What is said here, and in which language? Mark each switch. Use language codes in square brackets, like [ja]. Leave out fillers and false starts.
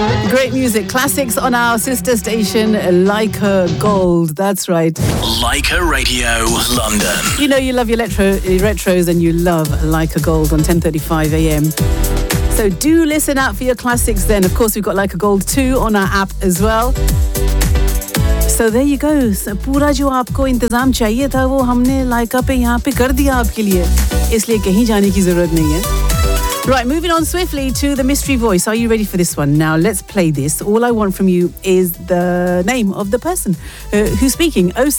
[en] Great music, classics on our sister station, Leica Gold. That's right. Leica Radio, London. You know you love your retros and you love Leica Gold on 10:35 a.m. So do listen out for your classics then. Of course, we've got Leica Gold 2 on our app as well. So there you go. [hi] पूरा जो आपको इंतज़ाम चाहिए था, वो हमने Leica पे यहाँ पे कर दिया आपके लिए. इसलिए कहीं जाने की ज़रूरत नहीं है. [en] Right, moving on swiftly to the mystery voice. Are you ready for this one? Now, let's play this. All I want from you is the name of the person who's speaking.